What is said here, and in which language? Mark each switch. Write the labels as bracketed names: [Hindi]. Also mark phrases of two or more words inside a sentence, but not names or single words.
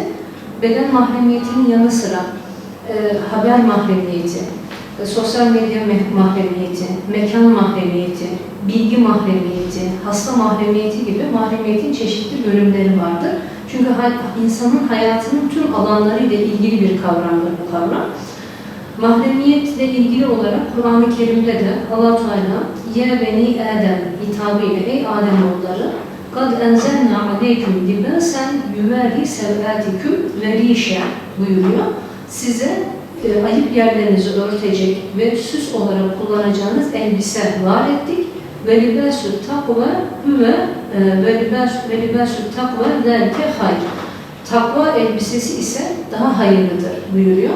[Turkish] Beden mahremiyetinin yanı sıra haber mahremiyeti, sosyal medya mahremiyeti, mekan mahremiyeti, bilgi mahremiyeti, hasta mahremiyeti gibi mahremiyetin çeşitli bölümleri vardır. Çünkü insanın hayatının tüm alanlarıyla ilgili bir kavramdır bu kavram. Mahremiyetle ilgili olarak Kur'an-ı Kerim'de de Allah-u Teala [Arabic] "يا بني آدم" [Turkish] hitabıyla "Ey Ademoğulları, [Arabic] قَدْ اَنْزَلْنَا عَلَيْكُمْ لِبَاسًا يُوَارِي سَوْآتِكُمْ وَرِيشًا" buyuruyor. [Turkish] Size ayıp yerlerinizi örtecek ve süs olarak kullanacağınız elbise var ettik. [Arabic] ولباس التقوى ولباس التقوى ذلك خير. [Turkish] Takva elbisesi ise daha hayırlıdır buyuruyor.